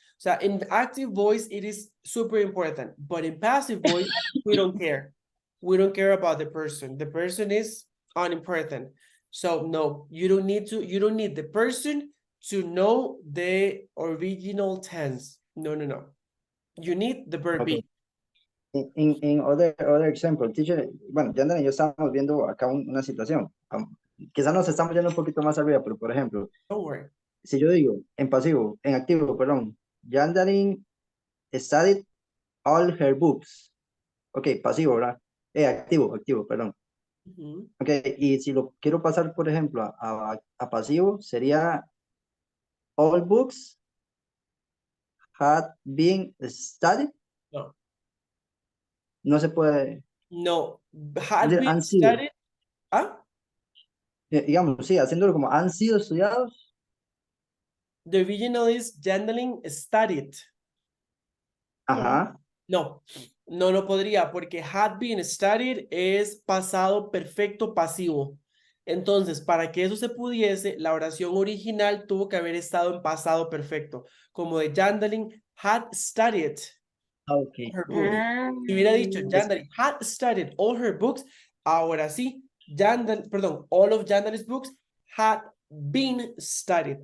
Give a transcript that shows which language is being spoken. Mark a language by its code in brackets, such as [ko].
[en] So in active voice, it is super important. But in passive voice, we don't care. We don't care about the person. The person is unimportant. So no, you don't need the person to know the original tense. No, no, no. You need the verb Okay. be. [es] In other example, teacher, bueno, Yandana y yo estábamos viendo acá una situación. Quizás nos estamos yendo un poquito más arriba, pero por ejemplo, [en] Don't worry. [es] si yo digo en activo, perdón, Yandarin studied all her books. Ok, pasivo, ¿verdad? Activo, perdón. Ujú. Ok, y si lo quiero pasar, por ejemplo, a pasivo, sería all books had been studied. No, No se puede [en] no. Had been [es] han sido. [en] studied. Ah, [es] Digamos, sí, haciéndolo como han sido estudiados. [en] the original is Gentling studied. [es] Ajá. No, no podría, porque had been studied es pasado perfecto pasivo. Entonces, para que eso se pudiese, la oración original tuvo que haber estado en pasado perfecto, como de Jandaling had studied Ok. her books. Si hubiera dicho Es- [en] Jandaling had studied all her books, ahora sí, all of Jandalin's books had been studied.